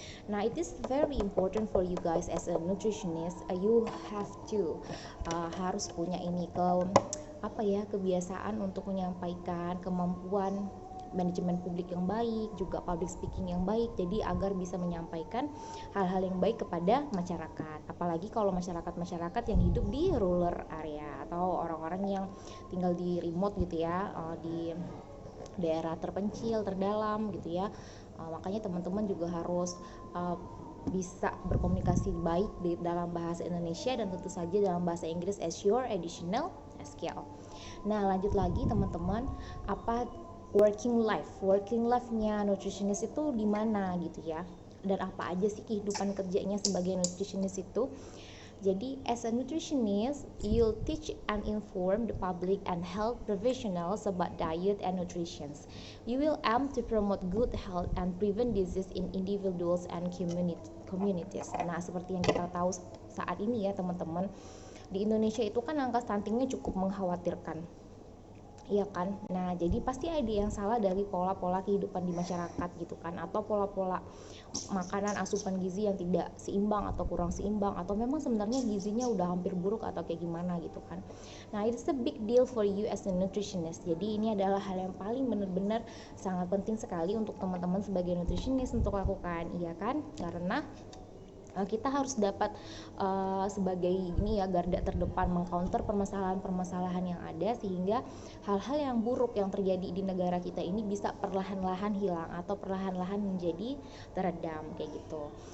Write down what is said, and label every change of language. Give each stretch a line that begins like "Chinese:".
English: Nah, it is very important for you guys as a nutritionist. You have to
Indonesian: harus punya ini kebiasaan untuk menyampaikan, kemampuan manajemen publik yang baik, juga public speaking yang baik, jadi agar bisa menyampaikan hal-hal yang baik kepada masyarakat. Apalagi kalau masyarakat yang hidup di rural area atau orang-orang yang tinggal di remote gitu ya, di daerah terpencil, terdalam gitu ya. Makanya teman-teman juga harus bisa berkomunikasi baik di dalam bahasa Indonesia dan tentu saja dalam bahasa Inggris
English: as your additional skill.
Indonesian: Nah, lanjut lagi teman-teman, apa working life-nya nutritionist itu di mana gitu ya, dan apa aja sih kehidupan kerjanya sebagai nutritionist itu. Jadi
English: as a nutritionist, you'll teach and inform the public and health professionals about diet and nutrition. You will aim to promote good health and prevent disease in individuals and communities.
Indonesian: Nah, seperti yang kita tahu saat ini ya teman-teman, di Indonesia itu kan angka stuntingnya cukup mengkhawatirkan. Iya kan? Nah, jadi pasti ada yang salah dari pola-pola kehidupan di masyarakat gitu kan, atau pola-pola makanan asupan gizi yang tidak seimbang atau kurang seimbang, atau memang sebenarnya gizinya udah hampir buruk atau kayak gimana gitu kan.
English: Nah, it's a big deal for you as a nutritionist.
Indonesian: Jadi ini adalah hal yang paling benar-benar sangat penting sekali untuk teman-teman sebagai nutritionist untuk lakukan, iya kan? Karena kita harus dapat sebagai ini ya, garda terdepan mengcounter permasalahan-permasalahan yang ada, sehingga hal-hal yang buruk yang terjadi di negara kita ini bisa perlahan-lahan hilang atau perlahan-lahan menjadi teredam kayak gitu.